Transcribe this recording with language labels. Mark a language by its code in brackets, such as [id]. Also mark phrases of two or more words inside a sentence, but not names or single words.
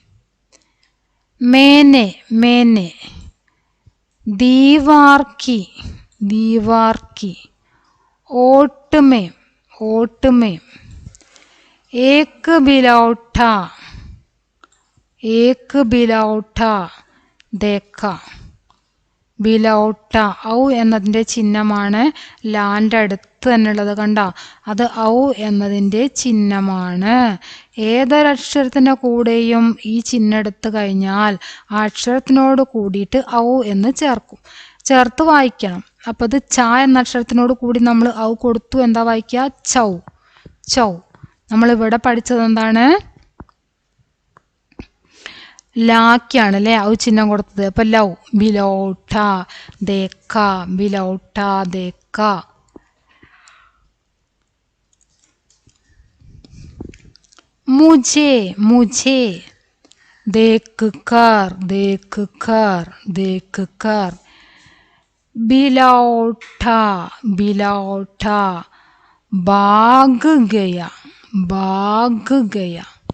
[hi] मैंने दीवार की. ओट में एक बिलौटा देखा. [ml] ബിലൗട്ട. ഔ എന്നതിൻ്റെ ചിഹ്നമാണ്. ലാൻ്റെ അടുത്ത് തന്നെയുള്ളത് കണ്ട. അത് ഔ എന്നതിൻ്റെ ചിഹ്നമാണ്. ഏതൊരക്ഷരത്തിൻ്റെ കൂടെയും ഈ ചിഹ്നം എടുത്തു കഴിഞ്ഞാൽ ആ അക്ഷരത്തിനോട് കൂടിയിട്ട് ഔ എന്ന് ചേർത്ത് വായിക്കണം. അപ്പോൾ ഇത് ച എന്ന അക്ഷരത്തിനോട് കൂടി നമ്മൾ ഔ കൊടുത്തു. എന്താ വായിക്കുക? ചൗ. നമ്മളിവിടെ പഠിച്ചത് എന്താണ്? ലാക്കാണ് അല്ലേ ഔ ചിഹ്നം കൊടുത്തത്. അപ്പൊ ലൗ. [hi] बिलौटा देखा. मुझे देख कर बिलौटा भाग गया.